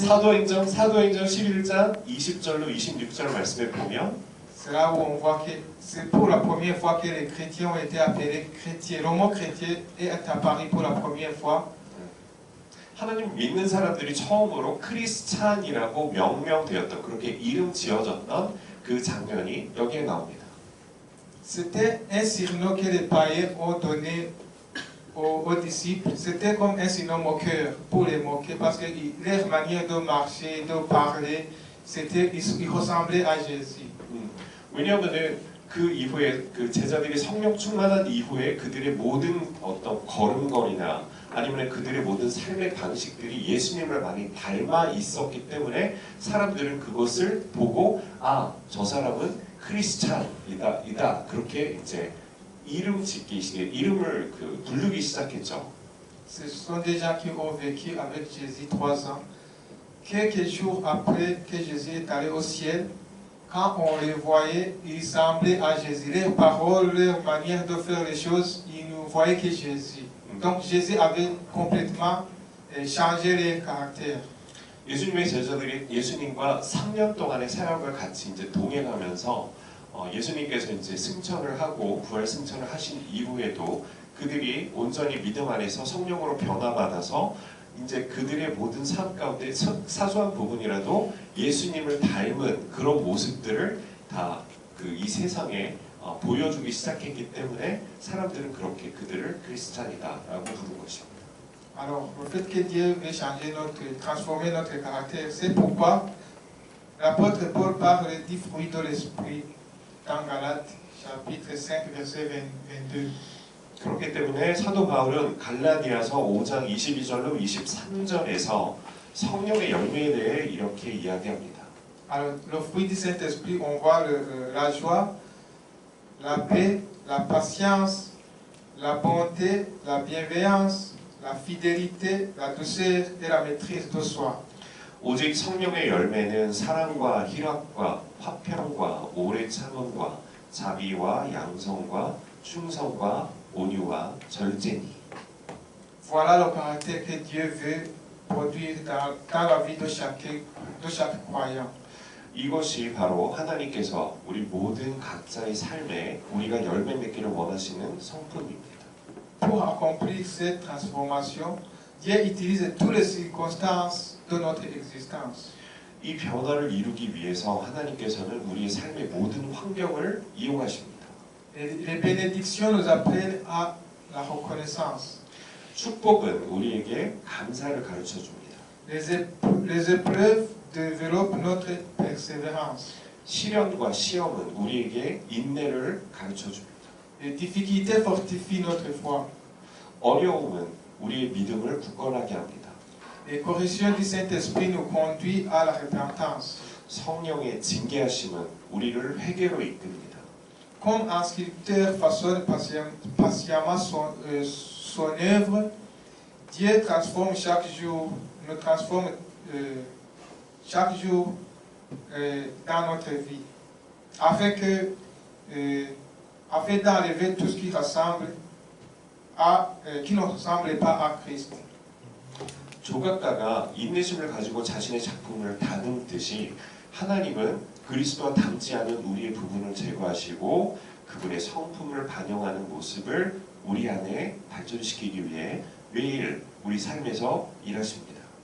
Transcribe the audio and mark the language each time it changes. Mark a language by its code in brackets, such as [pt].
[ko] 사도행전 11장 20절로 26절 말씀에 보면 [fr] c'est là où on voit que c'est pour la première fois que les chrétiens ont été appelés chrétiens. Le mot chrétien est apparu pour la première fois. [ko] 하나님 믿는 사람들이 처음으로 크리스찬이라고 명명되었던 그렇게 이름 지어졌던 그 장면이 여기에 나옵니다. [fr] C'était un surnom que les païens ont donné aux disciples. C'était comme un surnom moqueur pour les moquer parce que leur manière de marcher, de parler, ils ressemblaient à Jésus. [ko] 왜냐하면은 그 이후에 그 제자들이 성령 충만한 이후에 그들의 모든 어떤 걸음걸이나 아니면 그들의 모든 삶의 방식들이 예수님을 많이 닮아 있었기 때문에 사람들은 그것을 보고 아, 저 사람은 크리스찬이다 그렇게 이제 이름을 부르기 시작했죠. [fr] Ce sont des gens qui ont vécu avec Jésus 3 ans. Quelques jours après que Jésus est allé au ciel, quand on les voyait, ils semblaient à Jésus. Leurs paroles, leur manière de faire les choses, ils ne voyaient que Jésus. Donc Jésus avait complètement changé leur caractère. [ko] 예수님의 제자들이 예수님과 3년 동안의 사역을 같이 이제 동행하면서 예수님께서 이제 승천을 하고 부활 승천을 하신 이후에도 그들이 온전히 믿음 안에서 성령으로 변화받아서 이제 그들의 모든 삶 가운데 사소한 부분이라도 예수님을 닮은 그런 모습들을 다 이 세상에 보여주기 시작했기 때문에 사람들은 그렇게 그들을 크리스찬이다라고 부른 것이죠. [fr] Alors, le fait que Dieu veut changer transformer notre caractère, c'est pourquoi l'apôtre Paul parle du fruit de l'esprit dans Galates, chapitre 5, verset 22. [ko] 그렇기 때문에 사도 바울은 갈라디아서 5장 22절로 23절에서 성령의 열매에 대해 이렇게 이야기합니다. [fr] Alors, le fruit du Saint-Esprit, on voit la joie, la paix, la patience, la bonté, la bienveillance, la fidélité, la douceur et la maîtrise de soi. [ko] 오직 성령의 열매는 사랑과 희락과 화평과 오래 참음과 자비와 양성과 충성과 온유와 절제니. [fr] Voilà le caractère que Dieu veut produire dans la vie de chaque croyant. [ko] 이것이 바로 하나님께서 우리 모든 각자의 삶에 우리가 열매 맺기를 원하시는 성품입니다. [fr] Pour accomplir cette transformation, Dieu utilise toutes les circonstances de notre existence. [ko] 이 변화를 이루기 위해서 하나님께서는 우리의 삶의 모든 환경을 이용하십니다. [fr] Les bénédictions nous apprennent à la reconnaissance. [ko] 축복은 우리에게 감사를 가르쳐 줍니다. [fr] Les épreuves développent notre persévérance. [ko] 시련과 시험은 우리에게 인내를 가르쳐 줍니다. [fr] Les difficultés fortifient notre foi. [ko] 어려움은 우리의 믿음을 굳건하게 합니다. [fr] Les corrections du Saint-Esprit nous conduisent à la repentance. [ko] 성령의 징계하심은 우리를 회개로 이끕니다. [fr] Comme un sculpteur façonne patiemment son œuvre, Dieu transforme chaque jour, nous transforme chaque jour dans notre vie, afin d'enlever tout ce qui ne ressemble pas à Christ. [ko] 조각가가 인내심을 가지고 자신의 작품을 다듬듯이 하나님은 그리스도와 닮지 않은 우리의 부분을 제거하시고 그분의 성품을 반영하는 모습을 우리 안에 발전시키기 위해 매일 우리 삶에서 일하십니다.